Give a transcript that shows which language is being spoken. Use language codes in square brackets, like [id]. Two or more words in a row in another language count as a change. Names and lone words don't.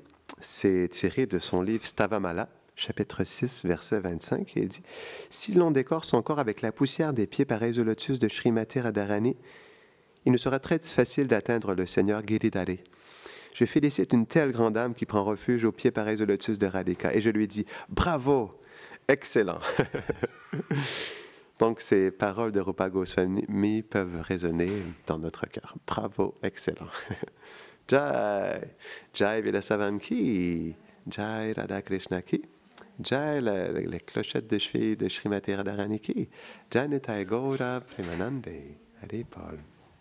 [fr] C'est tiré de son livre Stavamala, chapitre 6, verset 25, et il dit « Si l'on décore son corps avec la poussière des pieds pareils au lotus de Srimati Radharani, il nous sera très facile d'atteindre le Seigneur Giridhari. Je félicite une telle grande âme qui prend refuge aux pieds pareils au lotus de Radhika, et je lui dis « Bravo! Excellent! » Donc, ces paroles de Rupa Goswami peuvent résonner dans notre cœur. Bravo! Excellent! [hi] जय! जय विलासवन की! जय राधा कृष्ण की! [fr] Jai les clochettes de cheville de Srimati Radharani ki! [hi] जय निताई गौर प्रेमानन्दे! [fr] Allez, Paul!